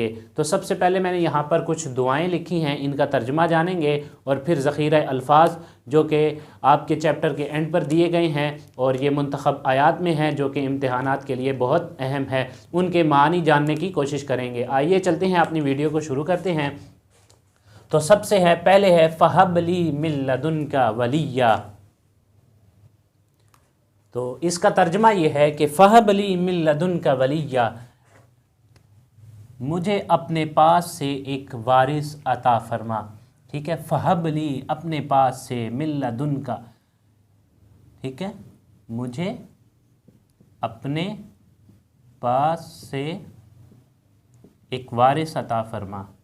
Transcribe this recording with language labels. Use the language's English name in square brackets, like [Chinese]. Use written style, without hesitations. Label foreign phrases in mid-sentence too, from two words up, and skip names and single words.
[Hindi] तो सबसे पहले मैंने यहाँ पर कुछ दुआएं लिखी हैं, इनका तर्जुमा जानेंगे, और फिर ज़ख़ीरा अल्फाज जो कि आपके चैप्टर के एंड पर दिए गए हैं और ये मुंतखब आयात में हैं जो कि इम्तिहानात के लिए बहुत अहम है, उनके मानी जानने की कोशिश करेंगे। आइए चलते हैं, अपनी वीडियो को शुरू करते हैं। तो सबसे पहले है [Arabic] فهب لي من لدنك وليا. [Hindi] तो इसका तर्जमा ये है कि [Arabic] فهب لي من لدنك وليا, [Hindi] मुझे अपने पास से एक वारिस अता फरमा। ठीक है, फ़हबली अपने पास से, [Arabic] من لدنك, [Hindi] ठीक है, मुझे अपने पास से एक वारिस अता फरमा।